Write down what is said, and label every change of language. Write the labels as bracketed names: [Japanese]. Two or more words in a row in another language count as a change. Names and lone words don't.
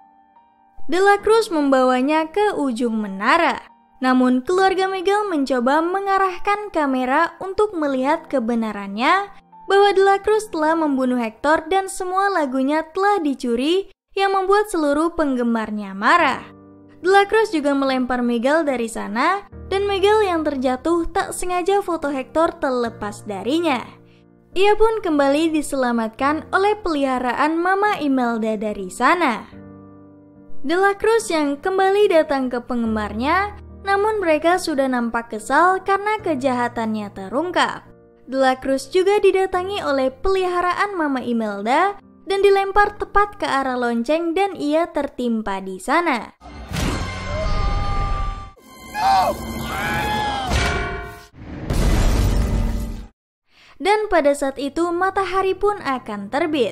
[Indonesian] De la Cruz membawanya ke ujung menara. Namun keluarga Miguel mencoba mengarahkan kamera untuk melihat kebenarannya bahwa De la Cruz telah membunuh Hector dan semua lagunya telah dicuri yang membuat seluruh penggemarnya marah. De la Cruz juga melempar Miguel dari sana dan Miguel yang terjatuh tak sengaja foto Hector terlepas darinya. Ia pun kembali diselamatkan oleh peliharaan Mama Imelda dari sana. De la Cruz yang kembali datang ke penggemarnya, namun mereka sudah nampak kesal karena kejahatannya terungkap. De la Cruz juga didatangi oleh peliharaan Mama Imelda dan dilempar tepat ke arah lonceng dan ia tertimpa di sana. Dan pada saat itu matahari pun akan terbit.